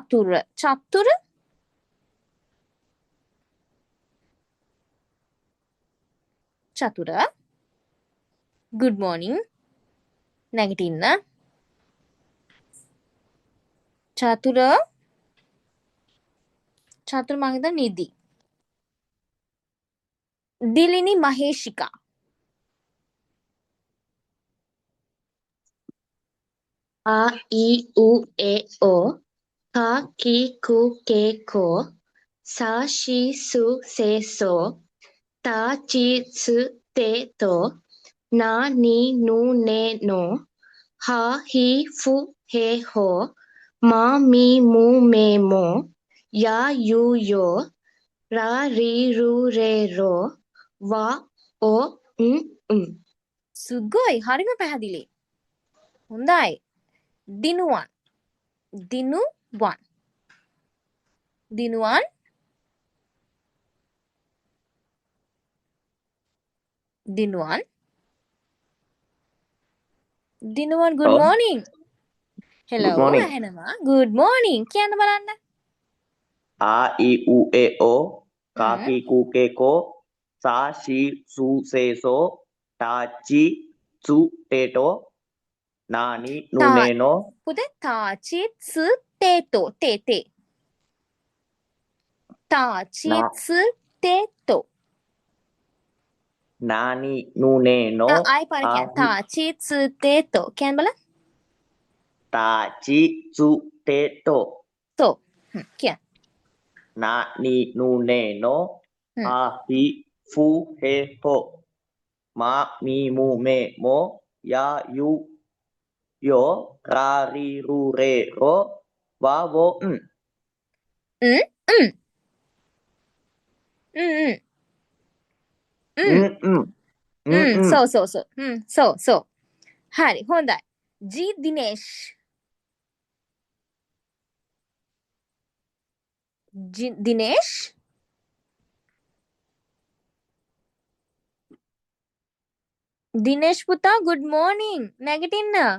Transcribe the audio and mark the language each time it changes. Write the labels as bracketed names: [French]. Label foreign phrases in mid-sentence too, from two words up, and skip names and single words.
[Sinhala] චතුර [English] good morning [Sinhala] නැගිටින්න චතුර මං හිතන්නේ නිදි දිලිනි මහේෂිකා [Japanese] あ い う え お か き く け こ さ し す せ そ た ち す て と な に ぬ ね の は ひ ふ へ ほ ま み む め も や ゆ よ ら り る れ ろ わ お [Sinhala] සුගොයි හරිම පැහැදිලි හොඳයි දිනුවන් good [English] Oh, morning good hello morning. [Sinhala] ඇහෙනවා [English] good morning [Sinhala] කියන්න බලන්න [Japanese] あ い う え お か き く け こ さ し す せ そ た ち す て と な に ぬ ね の පුතේ たちつ す てと て たちつ す てとな に ぬ ね の [Sinhala] ආයි පාර කියන්න [Japanese] たちつ す てと [Sinhala] කියන්න බලන්න [Japanese] た ち す て と [Sinhala] තෝ කියන්න [Japanese] な に ぬ ね の あ ひ ふ へ ほ ま み む め も や ゆ よ ら り る れ ろ わ を [Sinhala] so හරි හොඳයි ජී දිනේෂ් දිනේෂ් දිනේෂ් පුතා [English] good morning. [Sinhala] නැගිටින්න.